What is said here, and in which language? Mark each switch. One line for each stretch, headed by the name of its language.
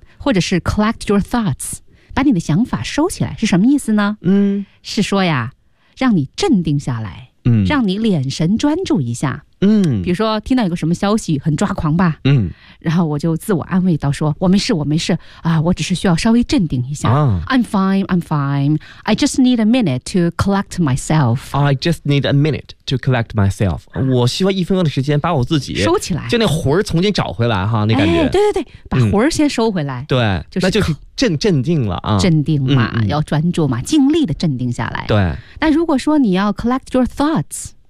Chinese: 或者是
English: collect your thoughts，
Chinese: 把你的想法收起来，是什么意思呢？是说呀，让你镇定下来，让你脸神专注一下，比如说听到有个什么消息很抓狂吧，然后我就自我安慰到说，我没事，我没事啊，我只是需要稍微镇定一下。
English: I'm fine. I just need a minute to collect myself. I just need a minute to collect myself.
Chinese: 我需要一分钟的时间把我自己收起来，就那魂儿重新找回来哈，那感觉。哎，对对对，把魂儿先收回来。对，那就是镇定了啊，镇定嘛，要专注嘛，尽力的镇定下来。对。那如果说你要
English: collect your thoughts。